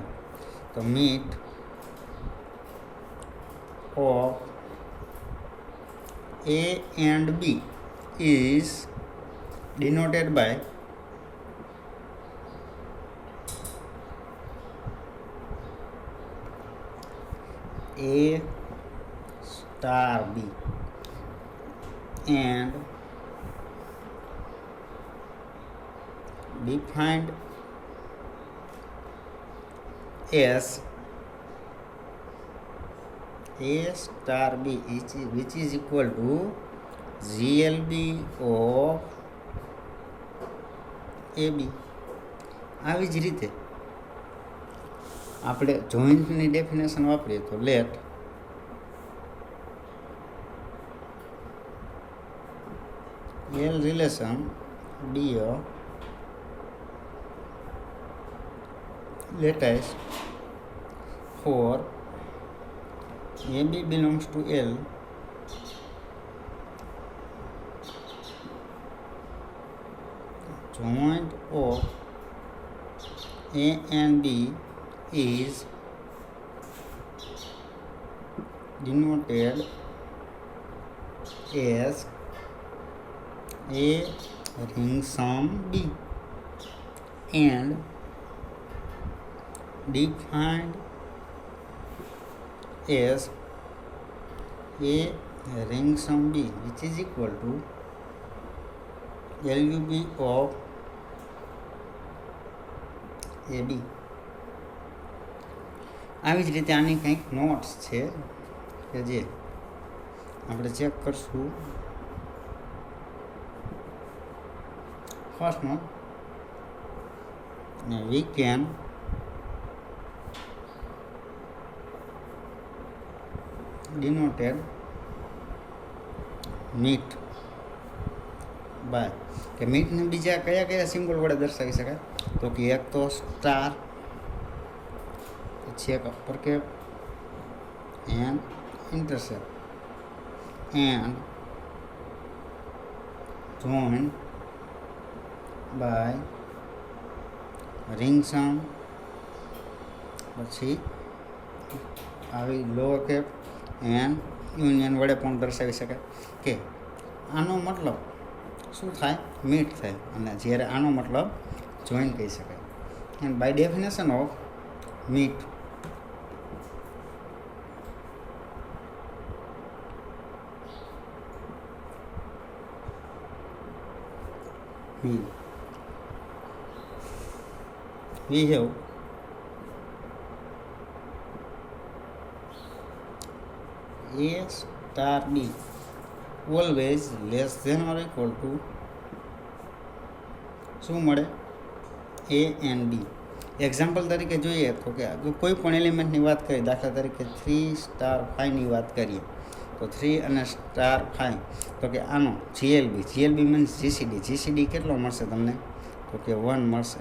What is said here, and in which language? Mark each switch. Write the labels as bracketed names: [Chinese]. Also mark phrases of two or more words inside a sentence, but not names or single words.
[English] So meet of A and B is denoted by A star B and defined as A star B which is equal to GLB of AB. [Gujarati] આવી જ રીતે આપણે [English] jointની definition [Gujarati] વાપરીએ તો [English] let L relation be a lattice for AB belongs to L joint of A and B is denoted as A ring sum B and defined as A ring sum B which is equal to LUB of AB. [Gujarati] આવી જ રીતે આની કંઈક નોટ્સ છે કે જે આપણે ચેક કરશું. ફર્સ્ટ નોટ, [English] we can denoted meet by [Gujarati] કે મીટને બીજા કયા કયા સિમ્બોલ વડે દર્શાવી શકાય? તો કે એક તો સ્ટાર, પછી એક [English] upper cap [Gujarati] એન [English] intercept and joined by ring sum [Gujarati] પછી આવી [English] lower cap and union [Gujarati] વડે પણ દર્શાવી શકાય કે આનો મતલબ શું થાય મીટ થાય અને જ્યારે આનો મતલબ જોઈન કહી શકાય [English] and by definition of meet we have A star B always less than or equal to [Gujarati] શું મળે [English] A and B. [Gujarati] એક્ઝામ્પલ તરીકે જોઈએ તો કે કોઈ પણ એલિમેન્ટની વાત કરીએ, દાખલા તરીકે 3 સ્ટાર 5ની વાત કરીએ તો 3 અને સ્ટાર 5 તો કે આનો [English] GLB means GCD [Gujarati] કેટલો મળશે તમને તો કે 1 મળશે.